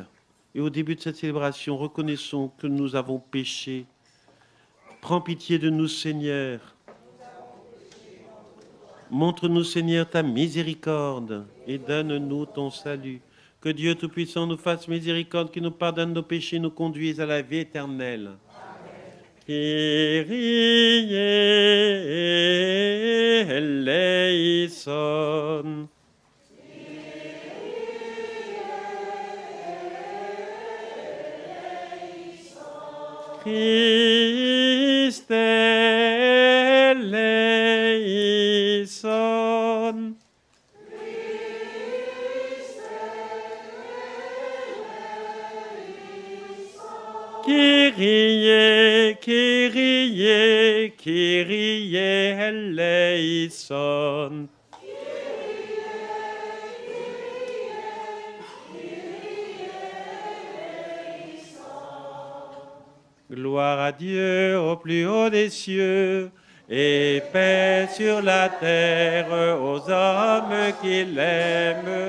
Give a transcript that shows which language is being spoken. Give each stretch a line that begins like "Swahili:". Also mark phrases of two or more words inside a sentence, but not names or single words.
French: Et au début de cette célébration, reconnaissons que nous avons péché. Prends pitié de nous, Seigneur. Montre-nous, Seigneur, ta miséricorde et donne-nous ton salut. Que Dieu Tout-Puissant nous fasse miséricorde, qu'il nous pardonne nos péchés, nous conduise à la vie éternelle.
Greek: Kyrie eleison. Christe eleison. Kyrie, Kyrie, Kyrie eleison.
French: Gloire à Dieu au plus haut des cieux, et paix sur la terre aux hommes qui l'aiment.